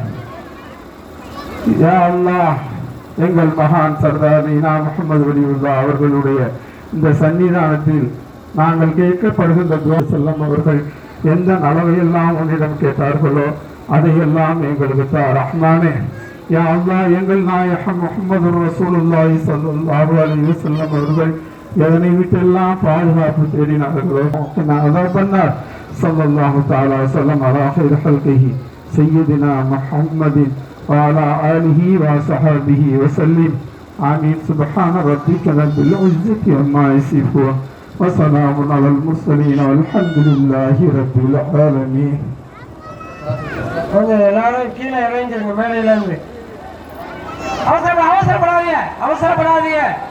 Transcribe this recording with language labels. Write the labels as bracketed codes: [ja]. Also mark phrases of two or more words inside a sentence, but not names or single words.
[ta] யா அல்லாஹ், எங்கள் மகான் சர்தார் நைனா முஹம்மது வலியுல்லாஹ் அவர்களுடைய இந்த சன்னிதானத்தில் நாங்கள் கேட்கப்படுகின்ற துஆ செல்லம் அவர்கள் எந்த நலவையெல்லாம் உன்னிடம் கேட்டார்களோ அதையெல்லாம் எங்களுக்கு தா ரஹ்மானே. யா அல்லாஹ், எங்கள் நாயகம் [ar] محمد رسول الله صلى الله عليه وسلم [ta] அவர்கள் எதனை விட்டெல்லாம் பாதுகாப்பு தேடினார்களோ அதான் பண்ணார். [ar] صلى الله تعالى وسلم على خير خلقه سيدنا محمد وعلى آله وصحبه وسلم. آمين. سبحان ربك رب العزة عما يصفون وسلام على المرسلين والحمد لله رب العالمين. [ta] கொஞ்சம் எல்லாரும் கீழே இறங்கிருங்க, மேலையில இருந்து. அவசரப்படாதீங்க, அவசரப்படாதீங்க.